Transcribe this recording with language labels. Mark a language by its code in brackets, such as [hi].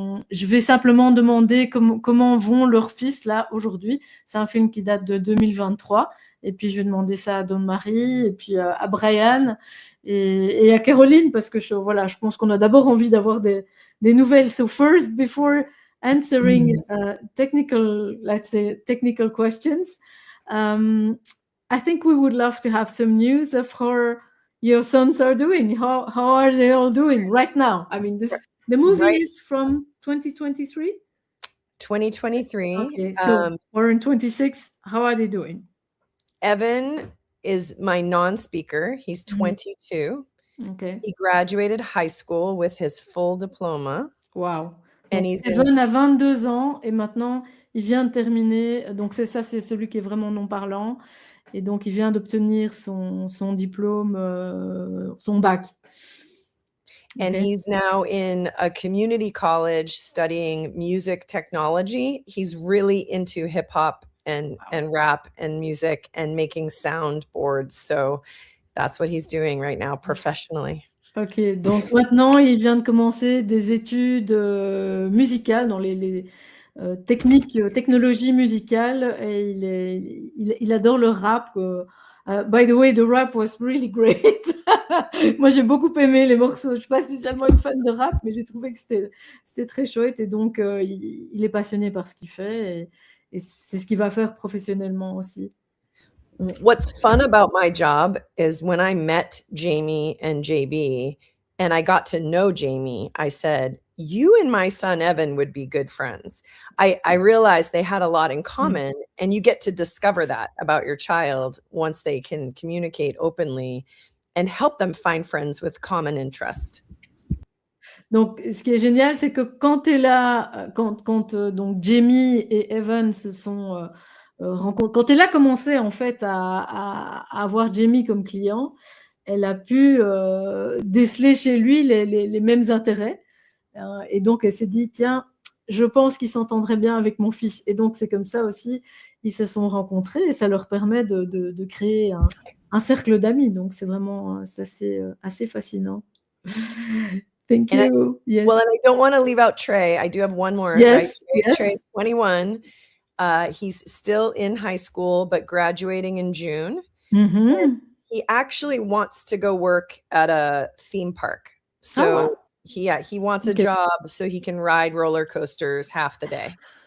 [fr] Je vais simplement demander comment vont leurs fils là aujourd'hui. C'est un film qui date de 2023. Et puis je vais demander ça à Dawnmarie et puis à Brian et à Caroline, parce que je pense qu'on a d'abord envie d'avoir des nouvelles. [en] So first, before answering technical questions, I think we would love to have some news of how your sons are doing. How are they all doing right now? I mean, the movie is from 2023? 2023. Okay, so we're in 26. How are they doing? Evan is my non-speaker. He's 22. Okay. He graduated high school with his full diploma. Wow. And [fr] Donc, Evan a 22 ans et maintenant, il vient de terminer. Donc, c'est celui qui est vraiment non-parlant. Et donc, il vient d'obtenir son diplôme, son bac. [en] And he's now in a community college studying music technology. He's really into hip hop and rap and music and making soundboards. So that's what he's doing right now professionally. [fr] Ok, donc maintenant il vient de commencer des études musicales dans les technologies musicales et il adore le rap. [en] By the way, the rap was really great. [fr] Moi, j'ai beaucoup aimé les morceaux. Je ne suis pas spécialement une fan de rap, mais j'ai trouvé que c'était très chouette. Et donc, il est passionné par ce qu'il fait. Et c'est ce qu'il va faire professionnellement aussi. [en] What's fun about my job is when I met Jamie and JB, and I got to know Jamie, I said, you and my son Evan would be good friends. I realized they had a lot in common, and you get to discover that about your child once they can communicate openly and help them find friends with common interest. [fr] Donc, ce qui est génial, c'est que quand tu es là, donc Jamie et Evan se sont rencontrés, quand elle a commencé en fait à avoir Jamie comme client, elle a pu déceler chez lui les mêmes intérêts. Et donc, elle s'est dit, tiens, je pense qu'ils s'entendraient bien avec mon fils. Et donc, c'est comme ça aussi, ils se sont rencontrés et ça leur permet de créer un cercle d'amis. Donc, c'est vraiment assez fascinant. [en] Thank you. Yes. Well, and I don't want to leave out Trey. I do have one more. Yes. Right? Yes. Trey's 21. He's still in high school, but graduating in June. Mm-hmm. And he actually wants to go work at a theme park. So he wants a job so he can ride roller coasters half the day.